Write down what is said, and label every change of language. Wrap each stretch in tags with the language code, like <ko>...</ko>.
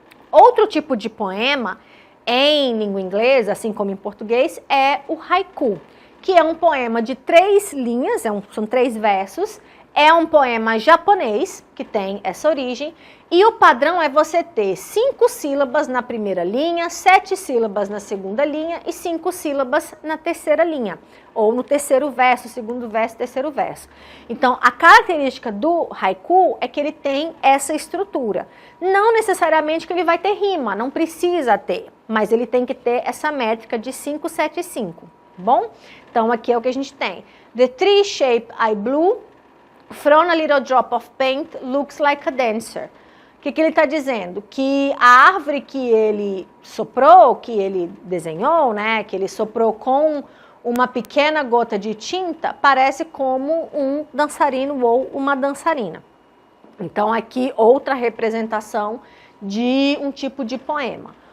<pt>Outro tipo de poema, em língua inglesa, assim como em português, é o haiku, que é um poema de 3 linhas, são 3 versos, é um poema japonês, que tem essa origem, e o padrão é você ter 5 sílabas na primeira linha, 7 sílabas na segunda linha e 5 sílabas na terceira linha, ou no terceiro verso, segundo verso, terceiro verso. Então, a característica do haiku é que ele tem essa estrutura. Não necessariamente que ele vai ter rima, não precisa ter, mas ele tem que ter essa métrica de 5, 7 e 5, bom? Então, aqui é o que a gente tem.</pt> <en>The tree shape I blew from a little drop of paint looks like a dancer.</en> <pt>O que ele está dizendo? Que a árvore que ele soprou, que ele desenhou, né, que ele soprou com uma pequena gota de tinta, parece como um dançarino ou uma dançarina. Então, aqui outra representação de um tipo de poema.</pt>